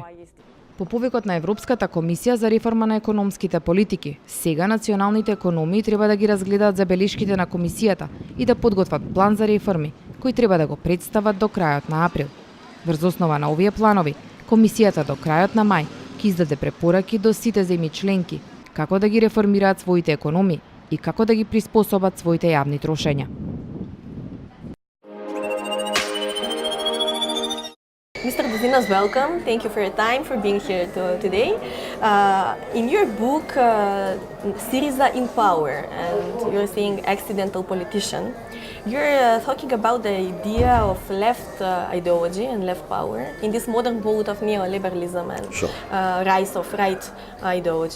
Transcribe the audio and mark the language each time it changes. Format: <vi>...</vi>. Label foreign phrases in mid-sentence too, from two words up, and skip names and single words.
<mk>По повикот на Европската комисија за реформа на економските политики, сега националните економии треба да ги разгледаат забелешките на комисијата и да подготват план за реформи, кој треба да го представат до крајот на април. Врз основа на овие планови, комисијата до крајот на мај ќе издаде препораки до сите земји членки како да ги реформираат своите економии и како да ги приспособат своите јавни трошења.</mk> <en>Mr. Buzinas, welcome. Thank you for your time, for being here today. In your book, Syriza in Power, and you're saying accidental politician, you're talking about the idea of left ideology and left power in this modern world of neoliberalism and rise of right ideology.</en>